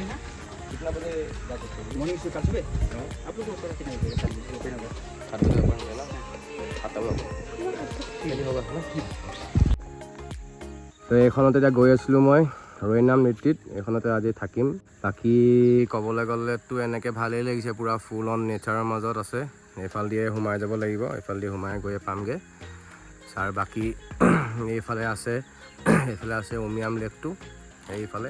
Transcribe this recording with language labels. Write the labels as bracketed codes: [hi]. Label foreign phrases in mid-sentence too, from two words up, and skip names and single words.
[hi] ना कितना बजे जा सकते हैं मॉर्निंग से कल सुबह आप लोग को कितना बजे [as] তো এইখনতে এতিয়া গৈ আছিলোঁ মই ৰৈনাম নৃত্যত, এইখনতে আজি থাকিম। বাকী ক'বলৈ গ'লেতো এনেকৈ ভালেই লাগিছে, পূৰা [en] full on nature [as] মাজত আছে। এইফাল দিয়ে সোমাই যাব লাগিব, এইফাল দিয়ে সোমাই গৈ পামগৈ। আৰু বাকী এইফালে আছে, এইফালে আছে উমিয়াম লেকটো এইফালে।